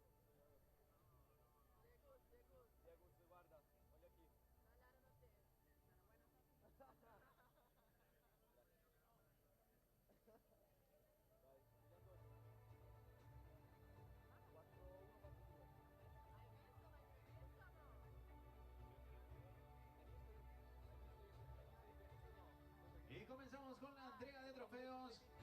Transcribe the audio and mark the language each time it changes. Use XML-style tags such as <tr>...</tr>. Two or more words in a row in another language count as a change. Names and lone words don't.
<it>Diego, guarda,</it> <pt>olha aqui.</pt> <it>Vai, vediamo dopo. 4-1, 4-2. Hai visto o no?</it> <es>Y comenzamos con la entrega de trofeos.</es>